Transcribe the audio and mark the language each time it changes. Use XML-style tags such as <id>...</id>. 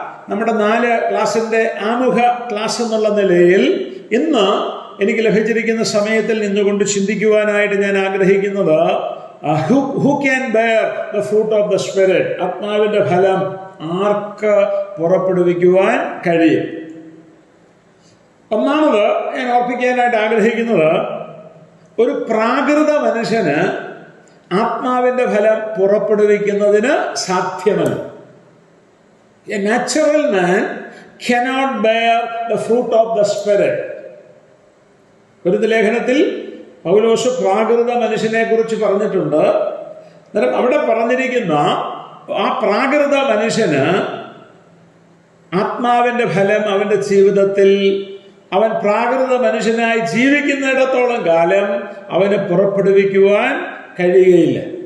<ml>നമ്മുടെ 4 ക്ലാസിന്റെ ആമുഖ ക്ലാസ് എന്നുള്ള നിലയിൽ ഇന്ന് എനിക്ക് ലഭിച്ചിരിക്കുന്ന സമയത്തിൽ നിന്നുകൊണ്ട് ചിന്തിക്കുവാനായിട്ട് ഞാൻ ആഗ്രഹിക്കുന്നത്</ml> <en>who can bear the fruit of the spirit,</en> <ml>ആത്മാവിന്റെ ഫലം ആർക്ക് പുറപ്പെടുവിക്കുവാൻ കഴിയും? ഒന്നാമത് ഞാൻ ഓർപ്പിക്കാനായിട്ട് ആഗ്രഹിക്കുന്നത്, ഒരു പ്രാകൃത മനുഷ്യന് ആത്മാവിന്റെ ഫലം പുറപ്പെടുവിക്കുന്നതിന് സാധ്യമല്ല.</ml> <en>A natural man cannot bear the fruit of the Spirit.</en> <ml>കൊരിന്ത്യർ ലേഖനത്തിൽ പൗലോസ് പ്രാകൃത മനുഷ്യനെ കുറിച്ച് പറഞ്ഞിട്ടുണ്ട്. അവിടെ പറഞ്ഞിരിക്കുന്ന ആ പ്രാകൃത മനുഷ്യന് ആത്മാവിന്റെ ഫലം അവന്റെ ജീവിതത്തിൽ അവൻ പ്രാകൃത മനുഷ്യനായി ജീവിക്കുന്നിടത്തോളം കാലം അവന് പുറപ്പെടുവിക്കുവാൻ കഴിയുകയില്ല.</ml>